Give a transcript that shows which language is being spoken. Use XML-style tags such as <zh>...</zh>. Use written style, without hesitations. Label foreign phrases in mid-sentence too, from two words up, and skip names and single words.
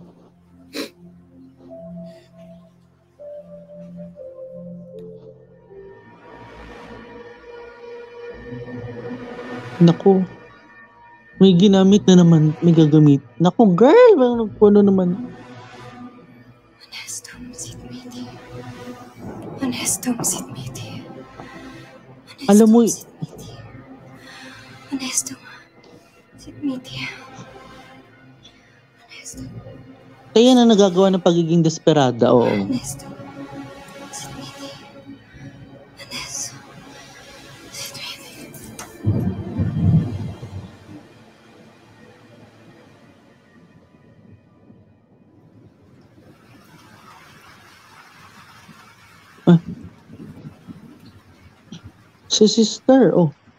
<tl>Naku. May ginamit na naman, may gagamit. Naku, girl! Ano naman?</tl> <la>Honestum sit miti. Honestum sit miti.</la> <tl>Alam mo,</tl> <la>Honestum sit miti. Honestum.</la> <tl>kaya na nagagawa ng pagiging desperada, oo.</tl> <la>Honestum sit miti. Honestum sit miti.</la> <tl>Si sister, oh.</tl>